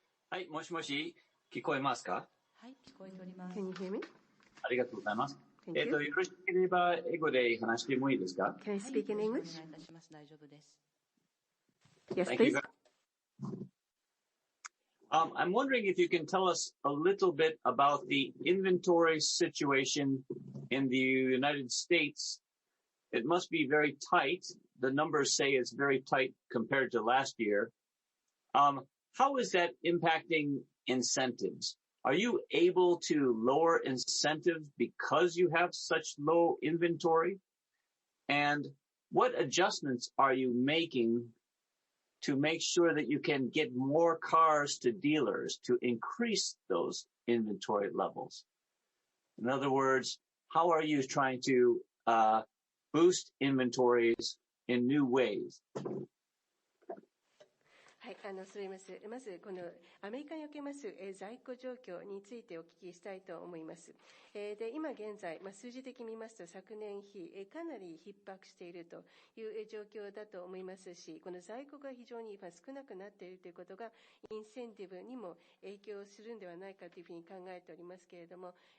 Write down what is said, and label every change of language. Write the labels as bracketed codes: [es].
[ja] Hi, もしもし、聞こえますか？はい、聞こえております。 [en] Can you hear me? [ja] ありがとうございます。 [en] Thank you. [ja] よろしければ英語で話してもいいですか？ [en] Can I speak in English? [ja] お願いいたします。大丈夫です。Yes, [en] Thank please. you. I'm wondering if you can tell us a little bit about the inventory situation in the United States. It must be very tight. The numbers say it's very tight compared to last year. How is that impacting incentives? Are you able to lower incentives because you have such low inventory? And what adjustments are you making to make sure that you can get more cars to dealers to increase those inventory levels? In other words, how are you trying to boost inventories in new ways? [ja] はい、すみません。まず、このアメリカにおけます在庫状況についてお聞きしたいと思います。で、今現在、数字的に見ますと昨年比、かなり逼迫しているという状況だと思いますし、この在庫が非常に少なくなっているということが、インセンティブにも影響するんではないかというふうに考えておりますけれども、